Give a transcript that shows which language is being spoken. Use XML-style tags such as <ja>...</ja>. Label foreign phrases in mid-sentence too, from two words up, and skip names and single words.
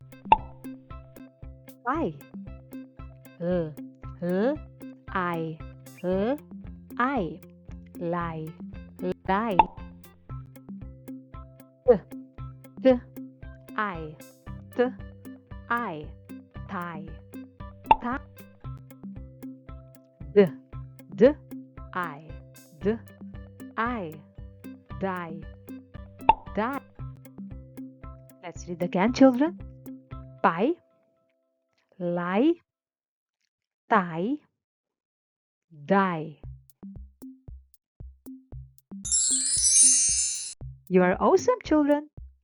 <en>I, lie, lie. I, tie, tie. I, die, die. Let's read again, children. Pie, lie, tie, die. You are awesome, children.</en>